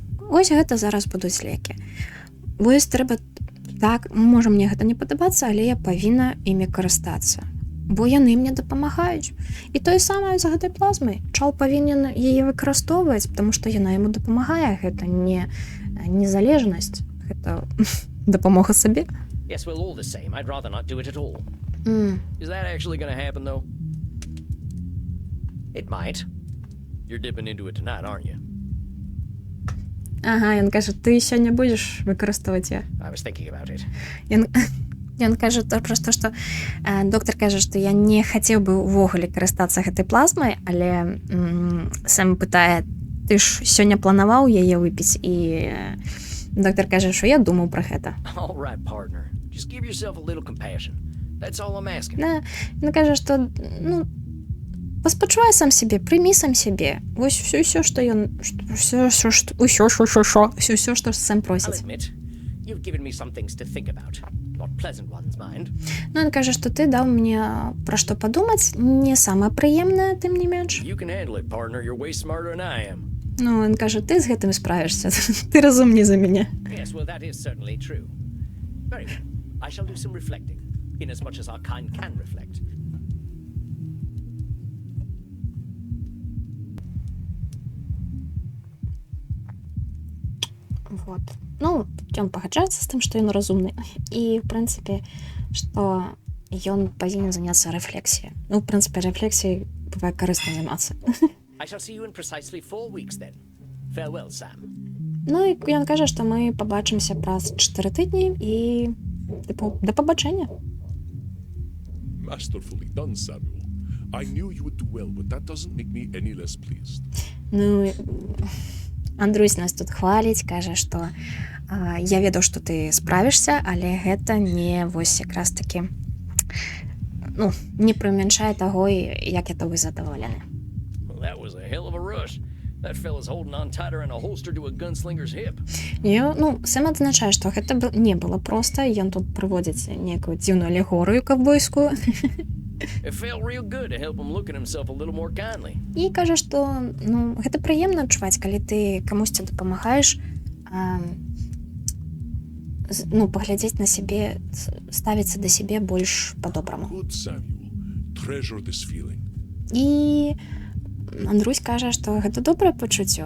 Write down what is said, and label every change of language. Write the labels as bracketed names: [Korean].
[Belarusian] Вось гэта зараз будуць лекі. Вось трэба, так, можа мне гэта не падабацца, але я павінна імі карыстацца. Бо яны мне дапамагаюць. І тое самае з гэтай плазмай. Чал павінен яе выкарыстоўваць, потому што яна яму дапамагае. Гэта не незалежнасць, гэта дапамога сабе. [English] Yes, well, all the same, I'd rather not do it at all. Is that actually gonna happen, though? It might. You're dipping into it tonight, aren't you? [Belarusian] Ага, ён кажа, ты сёння будзеш выкарыстоўваць я. [English] I was thinking about it. [Belarusian] Ён кажа проста, што доктар кажа, што я не хацеў бы ўвогуле карыстацца гэтай плазмай, але сам пытае, ты ж сёння планаваў яе выпіць, і доктар кажа, што я думаў пра гэта. [English] All right, partner. Just give yourself a little compassion. That's all I'm asking. [Belarusian] Ён кажа, што, ну, паспачувай сам сябе, прымі сам сябе. Вось ўсё, што ён, ўсё, што сам [English] I'll [Belarusian] просіць. [English] admit, you've given me some things to think about. Not pleasant ones, mind. [Belarusian] Ну, ён кажа, што ты даў мне пра што падумаць, не самае прыемнае, тым не менш. [English] You can handle it, partner. You're way smarter than I am. [Belarusian] Ну, ён кажа, ты з гэтым справішся, ты разумней за мяне. [English] Yes, well, that is certainly true. Very well. I shall do some reflecting, in as much as our kind can reflect. [Belarusian] Вот. Ну, ён пагаджаецца з тым, што ён разумны. І, в прынцыпе, што ён павінен заняцца рэфлексіяй. Ну, в прынцыпе, рэфлексіяй бывае карысна займацца. [English] I shall see you in precisely 4 weeks then. Farewell, Sam. [Belarusian] Ну, і ён кажа, што мы пабачымся праз 4 тыдні і, тыпу, да пабачэння. [English] Masterfully done, Samuel. I knew you would do well, but that doesn't make me any less pleased. [Belarusian] Ну, Андрусь нас тут хваліць, кажа, што я ведаў, што ты справішся, але гэта не вось якраз такі, ну, не прымяншае таго, як я тобой задаволены. [English] Well, that was a hell of a rush. That fella's holding on tighter than a holster to a gunslinger's hip. [Belarusian] Ну, сам адзначае, што гэта не было проста, ён тут прыводзіць некую дзіўную алегорыю каўбойскую. [English] It felt real good to help him look at himself a little more kindly. [Belarusian] І кажа, што ну, гэта прыемна адчуваць, калі ты камусьці дапамагаеш, ну, паглядзець на сябе, ставіцца да сябе больш па-добраму. [English] Good, Samuel. Treasure this feeling. [Belarusian] І Андрусь кажа, што гэта добрае пачуццё.